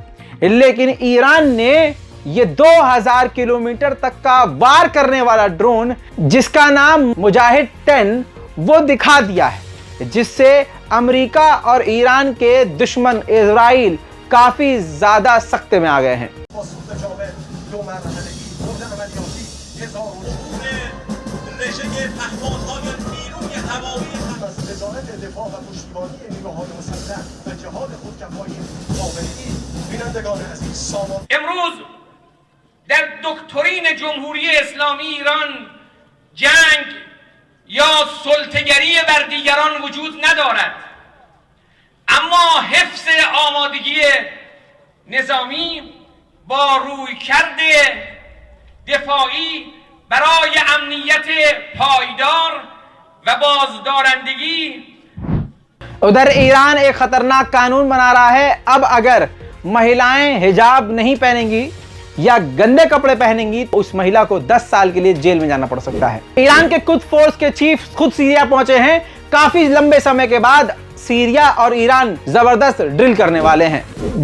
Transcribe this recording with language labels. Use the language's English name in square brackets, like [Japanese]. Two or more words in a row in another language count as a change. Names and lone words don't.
[Hindi] लेकिन ईरान ने ये 2000 किलोमीटर तक का वार करने वाला ड्रोन, जिसका नाम मुजाहिद 10, वो दिखा दिया है, जिससे अमेरिका और ईरान के दुश्मन इजराइल काफी ज्यादा सख्त में आ गए हैं। [Persian] امروز در دکترین جمهوری اسلامی ایران جنگ یا سلطه‌گری بر دیگران وجود ندارد، اما حفظ آمادگی نظامی با رویکرد دفاعی برای امنیت پایدار و بازدارندگی. [Hindi] उधर ईरान एक खतरनाक कानून बना रहा है। अब अगर महिलाएं हिजाब नहीं पहनेंगी या गंदे कपड़े पहनेंगी तो उस महिला को 10 साल के लिए जेल में जाना पड़ सकता है। ईरान के कुछ फोर्स के चीफ खुद सीरिया पहुंचे हैं। काफी लंबे समय के बाद सीरिया और ईरान जबरदस्त ड्रिल करने वाले हैं।